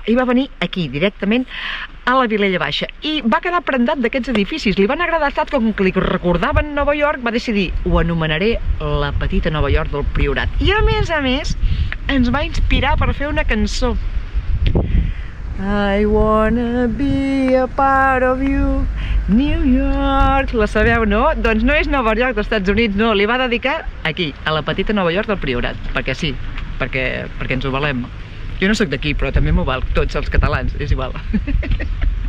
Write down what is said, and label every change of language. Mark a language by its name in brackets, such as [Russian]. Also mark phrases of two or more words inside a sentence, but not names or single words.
[Catalan] I va venir aquí, directament a la Vilella Baixa, i va quedar prendat d'aquests edificis. Li van agradar tant, com que li recordaven Nova York, va decidir, ho anomenaré la petita Nova York del Priorat. I a més, ens va inspirar per fer una cançó. [English] I wanna be a part of you, New York. [Catalan] La sabeu, no? Doncs no és Nova York dels Estats Units, no. Li va dedicar aquí, a la petita Nova York del Priorat. Perquè sí, perquè ens ho valem. Jo no sóc d'aquí, però també m'ho val, tots els catalans, és igual.